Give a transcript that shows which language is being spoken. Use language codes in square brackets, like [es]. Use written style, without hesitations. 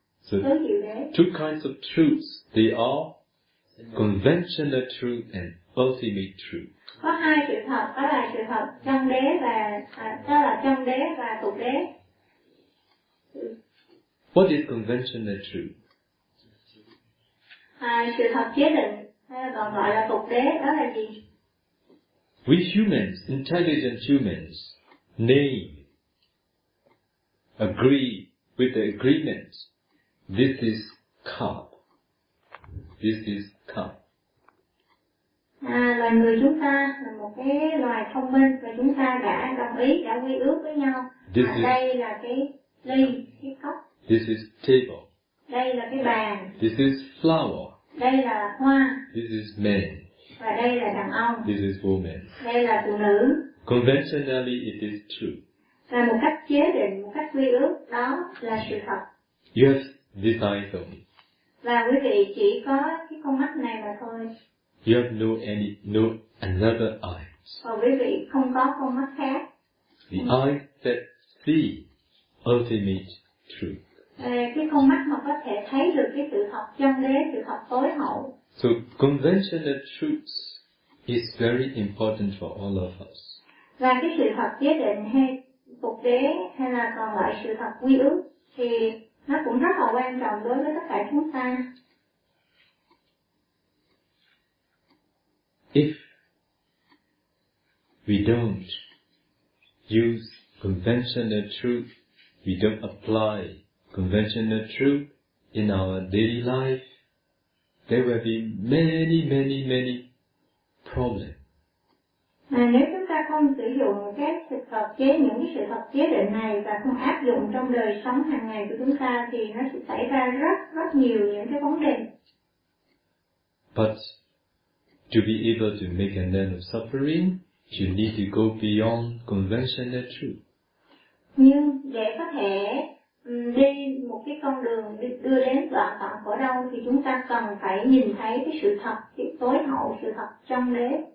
[en] So two kinds of truths, they are conventional truth and ultimate truth. [vi] Có hai sự thật, đó là sự thật chân đế và đó là chân đế và tục đế. [en] What is conventional truth? [vi] Sự thật chế định, hay còn gọi là tục đế, đó là gì? [en] We humans, intelligent humans, name, agree with the agreement. This is cup. This is cup. [vi] Loài người chúng ta là một cái loài thông minh và chúng ta đã đồng ý, đã quy ước với nhau. [en] This [vi] và đây là cái ly, cái cốc. [en] This is table. [vi] Đây là cái bàn. [en] This is flower. [vi] Đây là hoa. [en] This is man. [vi] Và đây là đàn ông. [en] This is woman. [vi] Đây là phụ nữ. [en] Conventionally it is true. [vi] Và một cách chế định, một cách quy ước, đó là sự thật. [en] You have this eye only. [vi] Và quý vị chỉ có cái con mắt này mà thôi. [en] You have no another eye. [vi] Và quý vị không có con mắt khác. [en] The eye that see ultimate truth. [vi] Cái con mắt mà có thể thấy được cái sự thật chân đế, sự thật tối hậu. [en] So conventional truth is very important for all of us. [vi] Và cái sự thật chế định hay tục đế hay là còn gọi sự thật quy ước thì nó cũng rất là quan trọng đối với tất cả chúng ta. [en] If we don't use conventional truth, we don't apply conventional truth in our daily life, there will be many, many, many problems. [vi] Nếu chúng ta không sử dụng các sự thật chế, những cái sự thật chế định này và không áp dụng trong đời sống hàng ngày của chúng ta thì nó sẽ xảy ra rất rất nhiều những cái vấn đề. [en] But to be able to make an end of suffering, you need to go beyond conventional truth. [vi] Nhưng để có thể đi một cái con đường đưa đến đoạn tận khổ đau thì chúng ta cần phải nhìn thấy cái sự thật, cái tối hậu sự thật trong đế.